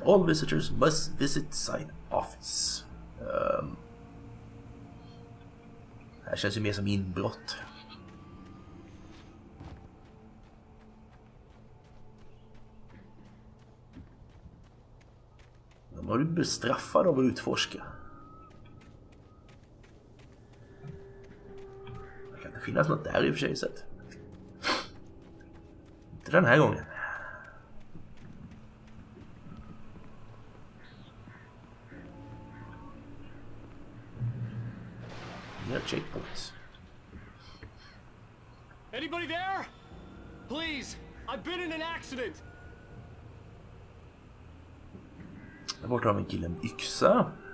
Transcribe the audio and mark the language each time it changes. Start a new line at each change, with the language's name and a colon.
English: All visitors must visit site office.
Swedish: Här känns ju mer som inbrott. De har ju bestraffade av att utforska. Det kan inte finnas något där i och för sig sett. Inte den här gången.
English: Checkpoints. Anybody there? Please, I've been in an accident.
Swedish: Där borta har vi en kille med yxa.